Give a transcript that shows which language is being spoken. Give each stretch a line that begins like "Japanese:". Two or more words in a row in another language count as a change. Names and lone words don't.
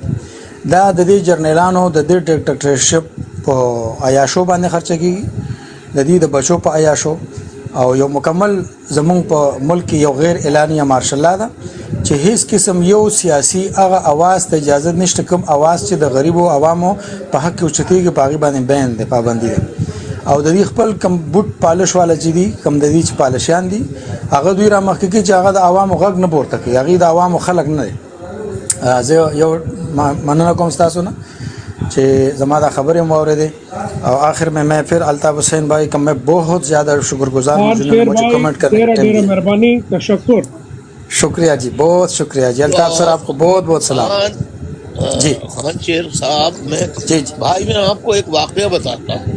Pashto: دا د دې جرنیلانو د دې ډکټرشپ په عیاشو باندې خرچه کیږي, د دې د بچو په عیاشو, او یو مکمل زمونږ په ملک یو غیر اعلانیه
English: martial law
Pashto: ده چې هیڅ قسم یو سیاسي هغه आवाज ته اجازه نشته, کوم आवाज چې د غریبو عوامو په حق کې اوچتېږي په هغې باندې بین دی, پابندي ده. او د دې خپل کم بوټ پالش والا چې دي کم د دې چې پالشیان دي هغه دوی را مخکې کې چې هغه د عوامو غږ نه پورته کوي، هغه د عوامو خلک نه دی. زه یو مننه کوم تاسو نه چې زما دا خبرې مو اورېدې
Urdu: او آخر میں پھر الطاف حسین بھائی کا میں بہت زیادہ شکر گزار ہوں جنہوں نے مجھے کمنٹ کرنے کا ٹائم دیا. مہربانی، تشکر. شکریہ جی، بہت شکریہ جی. الطاف سر آپ کو بہت بہت سلام. جی خان شیر صاحب، میں جی بھائی میں آپ کو ایک واقعہ بتاتا ہوں.